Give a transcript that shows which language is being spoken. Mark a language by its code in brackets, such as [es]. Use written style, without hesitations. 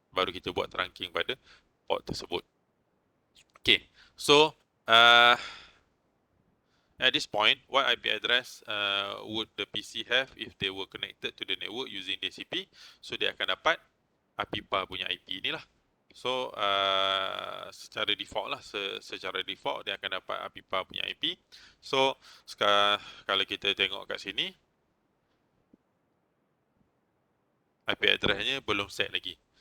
[ms] Baru kita buat trunking pada port tersebut. [en] Okay, so at this point, what IP address would the PC have if they were connected to the network using DHCP? [ms] So dia akan dapat APIPA punya IP ni lah. So secara default lah, secara default dia akan dapat APIPA punya IP. So sekarang kalau kita tengok kat sini, IP addressnya belum set lagi.